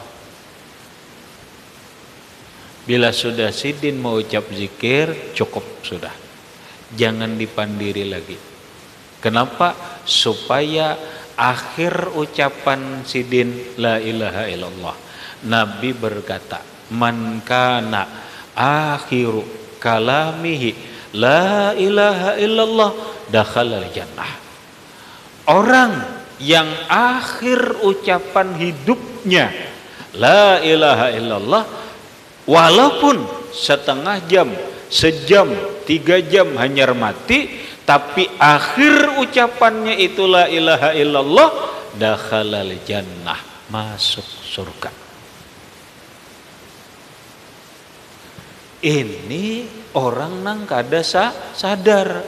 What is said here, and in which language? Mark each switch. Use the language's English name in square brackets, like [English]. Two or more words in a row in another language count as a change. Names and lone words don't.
[Banjar] Bila sudah sidin mau ucap zikir cukup sudah, jangan dipandiri lagi. Kenapa? Supaya akhir ucapan sidin [Arabic] لا إله إلا الله, [Banjar] Nabi berkata, [Arabic] من كان آخر كلامه لا إله إلا الله دخل الجنة. [Banjar] Orang yang akhir ucapan hidupnya [Arabic] لا إله إلا الله, [Banjar] walaupun setengah jam, sejam, 3 jam hanyar mati, tapi akhir ucapannya itu [Arabic] لا إله إلا الله دخل الجنة, [Banjar] masuk surga. Ini orang nang kada sadar.